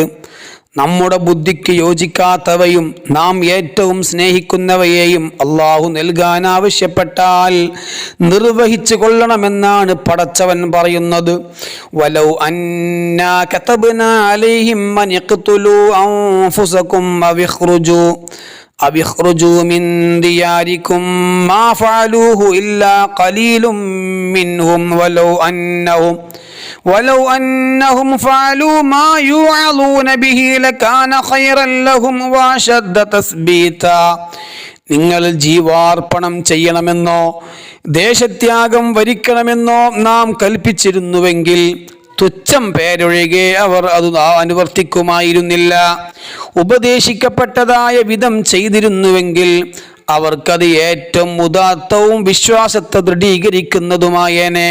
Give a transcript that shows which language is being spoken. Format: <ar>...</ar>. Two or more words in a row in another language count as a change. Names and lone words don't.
<ml>നമ്മുടെ ബുദ്ധിക്ക് യോജിക്കാത്തവയും നാം ഏറ്റവും സ്നേഹിക്കുന്നവയെയും അള്ളാഹു നൽകാൻ ആവശ്യപ്പെട്ടാൽ നിർവഹിച്ചു കൊള്ളണമെന്നാണ് പടച്ചവൻ പറയുന്നത്.</ml> <ar>ولو أنا كتبنا عليهم أن اقتلوا أنفسكم أو اخرجوا من دياركم ما فعلوه إلا قليل منهم ولو أنهم فعلوا ما يوعظون به لكان خيرا لهم وأشد تثبيتا.</ar> <ml>നിങ്ങൾ ജീവാർപ്പണം ചെയ്യണമെന്നോ ദേശത്യാഗം വരിക്കണമെന്നോ നാം കൽപ്പിച്ചിരുന്നുവെങ്കിൽ തുച്ഛം പേരൊഴികെ അവർ അത് അനുവർത്തിക്കുമായിരുന്നില്ല. ഉപദേശിക്കപ്പെട്ടതായ വിധം ചെയ്തിരുന്നുവെങ്കിൽ അവർക്കത് ഏറ്റവും ഉദാത്തവും വിശ്വാസത്തെ ദൃഢീകരിക്കുന്നതുമായേനെ.</ml>